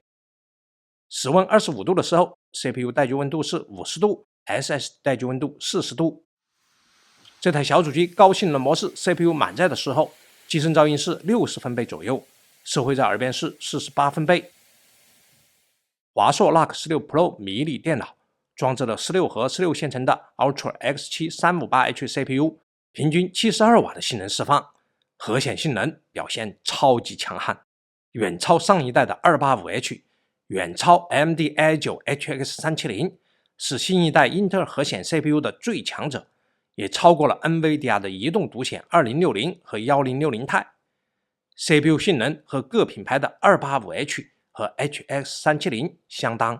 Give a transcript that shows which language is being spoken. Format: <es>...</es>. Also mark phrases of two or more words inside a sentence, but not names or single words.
<zh>室溫25度的時候 ，CPU 待機溫度是50度 ，SSD 待機溫度40度。這台小主機高性能模式 CPU 滿載的時候，機身噪音是60分貝左右，社會在耳邊是48分貝。華碩 NUC 16 Pro 迷你電腦裝置了16核16線程的 Ultra X7 358H CPU。平均72瓦的性能釋放，核顯性能表現超級強悍，遠超上一代的 285H， 遠超 AMD AI9 HX 370，是新一代英特爾核顯 CPU 的最強者，也超過了 NVIDIA 的移動獨顯2060和1060 Ti。CPU 性能和各品牌的 285H 和 HX 370相當。</zh>